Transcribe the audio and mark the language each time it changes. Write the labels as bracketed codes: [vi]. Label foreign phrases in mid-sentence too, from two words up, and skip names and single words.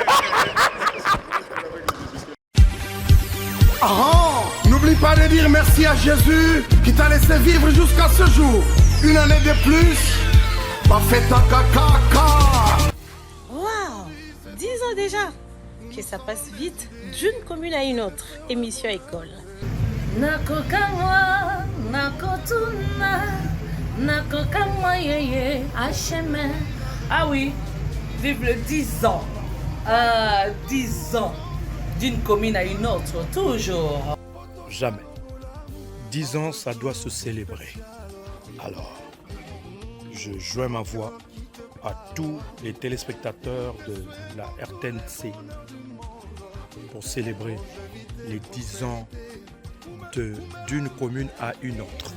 [fr] N'oublie pas de dire merci à Jésus qui t'a laissé vivre jusqu'à ce jour. Une année de plus, pas fait ta caca. Waouh, 10 ans déjà. que ça passe vite d'une commune à une autre. Émission École. [ln] Nakokamwa, nakotuna, nakokamwa yeye, HM. [fr] Ah oui, vive le 10 ans. 10 ans d'une commune à une autre, toujours. Jamais. 10 ans, ça doit se célébrer. Alors, je joins ma voix à tous les téléspectateurs de la RTNC pour célébrer les 10 ans d'une commune à une autre.